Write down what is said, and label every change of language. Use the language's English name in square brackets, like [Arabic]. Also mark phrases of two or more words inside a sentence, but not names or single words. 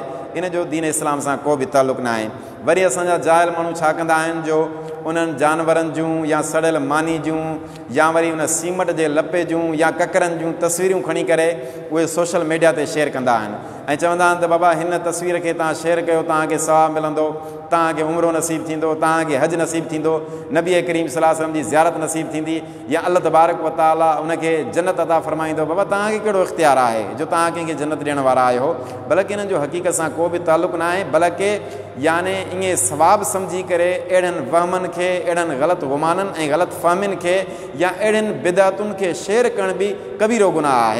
[Sindhi] इन जो दीन इस्लाम सां को बि ताल्लुक़ न आहे। वरी असांजा जाहिल माण्हू छा कंदा आहिनि जो उन्हनि जानवरनि जूं या सड़ियल मानी जूं या वरी उन सीमट जे लपे जूं या ककरनि जूं तस्वीरूं खणी करे उहे [English] social media [Sindhi] ते शेयर कंदा आहिनि ऐं चवंदा आहिनि त बाबा हिन तस्वीर खे तव्हां शेयर कयो, तव्हांखे सवाबु मिलंदो, तव्हांखे उमिरो नसीबु थींदो, तव्हांखे हज नसीबु थींदो, नबी करीम [Arabic] صلى الله عليه وسلم [Sindhi] जी ज़ियारत नसीबु थींदी, या [Arabic] الله تبارك وتعالى [Sindhi] उनखे जन्नत अता फरमाईंदो। बाबा तव्हांखे कहिड़ो इख़्तियार आहे जो तव्हां कंहिंखे जन्नत ॾियण वारा आहियो। बल्कि इन्हनि जो हक़ीक़त सां को बि ताल्लुक़ न आहे, बल्कि याने ईअं सवाबु सम्झी करे अहिड़नि वहमनि खे, अहिड़नि ग़लति गुमाननि ऐं ग़लति फ़हमियुनि खे या अहिड़ियुनि बिदअतुनि खे शेयर करण बि कबीरो गुनाह आहे।